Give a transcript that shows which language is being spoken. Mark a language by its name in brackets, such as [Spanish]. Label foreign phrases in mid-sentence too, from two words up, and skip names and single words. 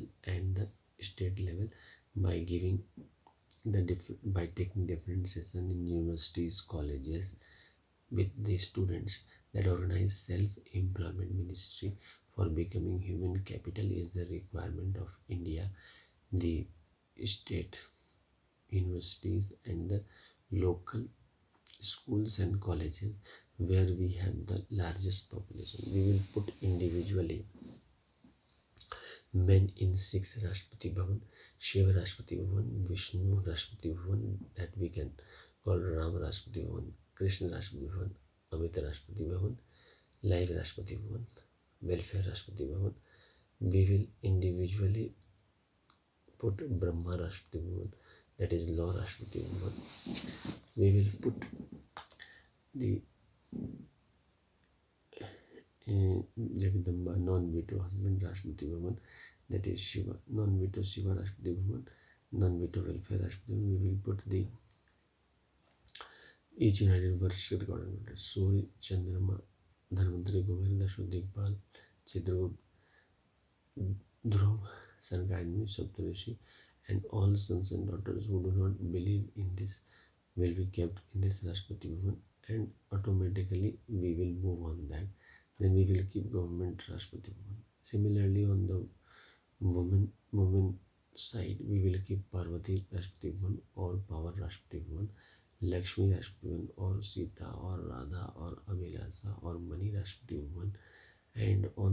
[English] and the state level by giving by taking different sessions in universities, colleges with the students that organize self-employment ministry for becoming human capital is the requirement of India, the state universities and the local schools and colleges where we have the largest population. We will put individually men in 6 Rashtrapati Bhavan, Shiva Rashtrapati Bhavan, Vishnu Rashtrapati Bhavan, that we can call Ram Rashtrapati Bhavan, Krishna Rashtrapati Bhavan, Amit Rashtrapati Bhavan, Live Rashtrapati Bhavan, Welfare Rashtrapati Bhavan. We will individually put Brahma Rashtrapati Bhavan, that is Law Rashtrapati Bhavan. We will put the Jagdamba non-veto husband Rashtrapati Bhavan, that is Shiva, non-veto Shiva Rashtrapati Bhavan, non-veto Welfare Rashtrapati Bhavan. We will put the each United Varshid Coordinator, Suri, Chandrama, Dharmantri, Govinda, Shuddhikpal, Chidragupta, Dhruv, Sargajni, Saptarishi, and all sons and daughters who do not believe in this will be kept in this Rashtrapati Bhavan, and automatically we will move on that. Then we will keep government Rashtrapati Bhavan. Similarly, on the women side, we will keep Parvati Rashtrapati Bhavan or Power Rashtrapati Bhavan, Lakshmi Rashtrapati Bhavan or Sita or Radha or Abhilasa or Mani Rashtrapati Bhavan, and